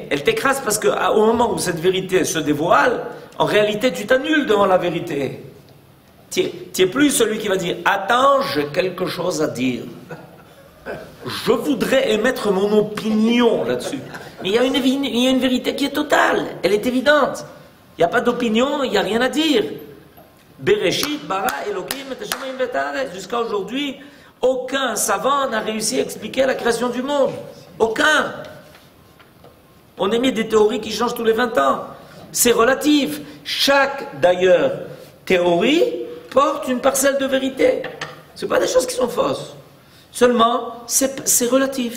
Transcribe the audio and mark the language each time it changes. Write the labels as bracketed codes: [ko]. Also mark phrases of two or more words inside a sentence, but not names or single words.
[fr] Elle t'écrase parce qu'au moment où cette vérité se dévoile, en réalité, tu t'annules devant la vérité. Tu n'es plus celui qui va dire, attends, j'ai quelque chose à dire. Je voudrais émettre mon opinion là-dessus. Mais il y a une vérité qui est totale, elle est évidente. Il n'y a pas d'opinion, il n'y a rien à dire. [he] בראשית ברא אלוהים את השמים והארץ. [fr] Jusqu'à aujourd'hui, aucun savant n'a réussi à expliquer la création du monde. Aucun. On émet des théories qui changent tous les 20 ans. C'est relatif. Chaque, d'ailleurs, théorie porte une parcelle de vérité. Ce n'est pas des choses qui sont fausses. Seulement, c'est relatif.